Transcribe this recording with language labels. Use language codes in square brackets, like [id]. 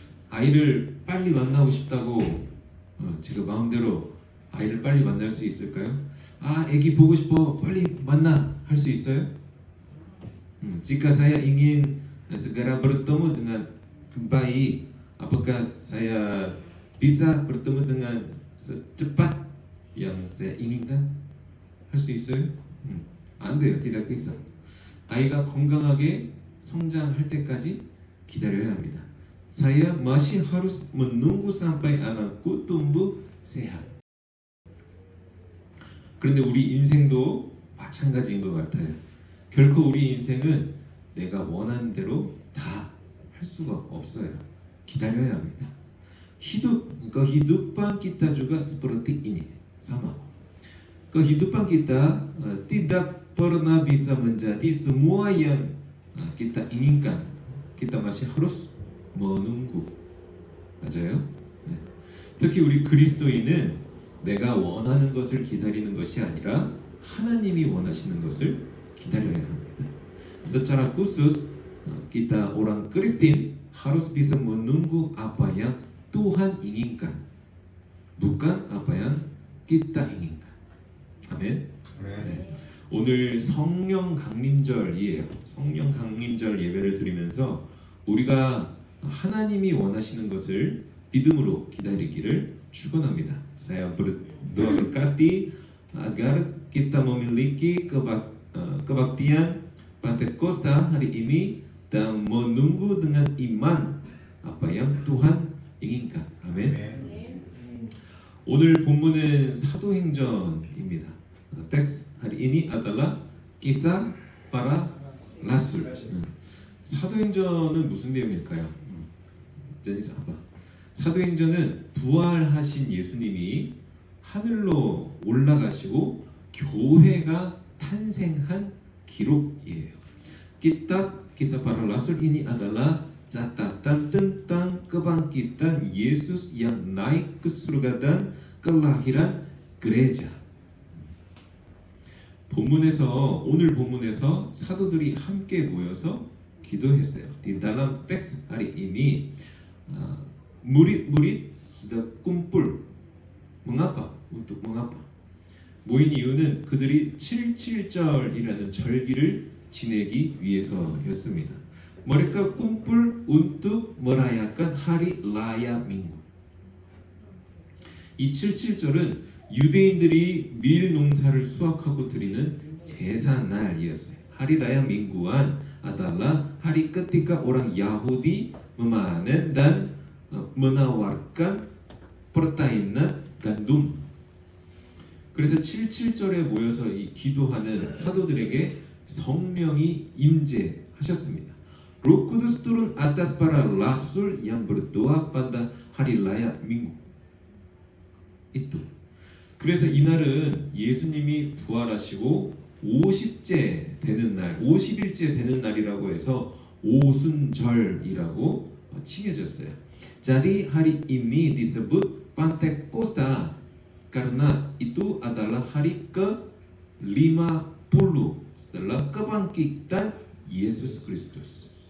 [ko] 아이를 빨리 만나고 싶다고 제가 마음대로 아이를 빨리 만날 수 있을까요? 애기 보고 싶어 빨리 만나 할 수 있어요? [id] Jika saya ingin segera bertemu dengan bayi, apakah saya bisa bertemu dengan secepat yang saya inginkan? [ko] 할 수 있어요? 안 돼요. [id] tidak bisa. [ko] 아이가 건강하게 성장할 때까지 기다려야 합니다. [id] Saya masih harus menunggu sampai anakku tumbuh sehat. [ko] 그런데 우리 인생도 마찬가지인 것 같아요. 결코 우리 인생은 내가 원하는 대로 다 할 수가 없어요. 기다려야 합니다. [id] kehidupan kita juga seperti ini, sama. Kehidupan kita tidak pernah bisa menjadi semua yang kita inginkan. Kita masih harus menunggu. [ko] 맞아요? 네. 특히 우리 그리스도인은 내가 원하는 것을 기다리는 것이 아니라 하나님이 원하시는 것을 기다려야 합니다. [id] Secara khusus kita orang Kristen harus bisa menunggu apa yang Tuhan inginkan, bukan apa yang kita inginkan. [ko] 아멘. 네. 오늘 성령 강림절이에요. 성령 강림절 예배를 드리면서 우리가 하나님이 원하시는 것을 믿음으로 기다리기를 축원합니다. [id] Saya berdoa berkati agar kita memiliki kebaktian Pentakosta hari ini dan menunggu dengan iman apa yang Tuhan inginkan. [ko] 아멘. 오늘 본문은 사도행전입니다. [id] teks hari ini adalah kisah para rasul. [ko] 사도행전은 무슨 내용일까요? 제니스 아빠. 사도행전은 부활하신 예수님이 하늘로 올라가시고 교회가 탄생한 기록이에요. [id] Kitab Kisah Para Rasul ini adalah catatan tentang kebangkitan Yesus yang naik ke surga dan kelahiran gereja. [ko] 오늘 본문에서 사도들이 함께 모여서 기도했어요. [id] Di dalam teks hari ini murid-murid sudah kumpul. Mengapa? Untuk mengapa? [ko] 모인 이유는 그들이 77절이라는 절기를 지내기 위해서였습니다. [id] Mereka kumpul untuk merayakan hari raya Minggu. [ko] 이 77절은 유대인들이 밀 농사를 수확하고 드리는 제사날이었어요. [id] Hari Raya Mingguan adalah hari ketika orang Yahudi memanen dan menawarkan pertainan gandum. [ko] 그래서 77절에 모여서 이 기도하는 사도들에게 성령이 임재하셨습니다. [id] Roh Kudus turun atas para rasul yang berdoa pada hari raya Minggu. itu. [ko] 그래서 이날은 예수님이 부활하시고 50째 되는 날, 50일째 되는 날이라고 해서 오순절이라고 칭해졌어요. [id] Jadi hari ini disebut Pentakosta karena itu adalah hari ke-50 setelah kebangkitan Yesus Kristus.